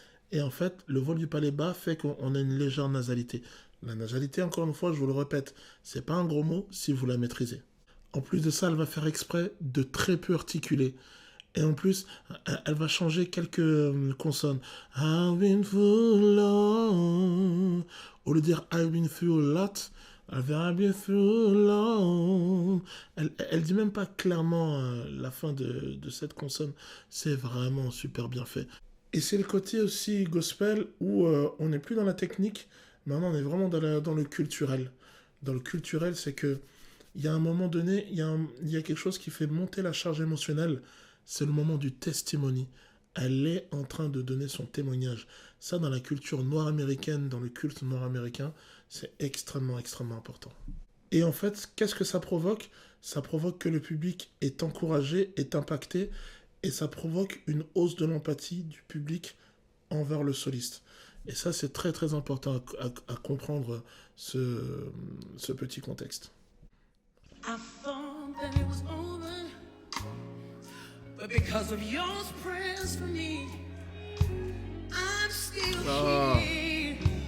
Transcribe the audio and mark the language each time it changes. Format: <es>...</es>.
<fr>Et en fait, le voile du palais bas fait qu'on a une légère nasalité. La nasalité, encore une fois, je vous le répète, c'est pas un gros mot si vous la maîtrisez. En plus de ça, elle va faire exprès de très peu articuler. Et en plus, elle va changer quelques consonnes.</fr> <en>I've been through long.</en> <fr>Au lieu de dire</fr> <en>I've been through a lot,</en> <fr>elle va</fr> <en>I've been through long.</en> <fr>Elle dit même pas clairement la fin de cette consonne. C'est vraiment super bien fait. Et c'est le côté aussi gospel où on n'est plus dans la technique, maintenant on est vraiment dans le culturel. Dans le culturel, c'est que il y a un moment donné, il y a quelque chose qui fait monter la charge émotionnelle, c'est le moment du testimony. Elle est en train de donner son témoignage. Ça, dans la culture noire américaine, dans le culte noir américain, c'est extrêmement, extrêmement important. Et en fait, qu'est-ce que ça provoque? Ça provoque que le public est encouragé, est impacté, et ça provoque une hausse de l'empathie du public envers le soliste. Et ça, c'est très très important à comprendre ce petit contexte.</fr> <en>I thought that it was over, But because of your prayers for me, I'm still here.</en>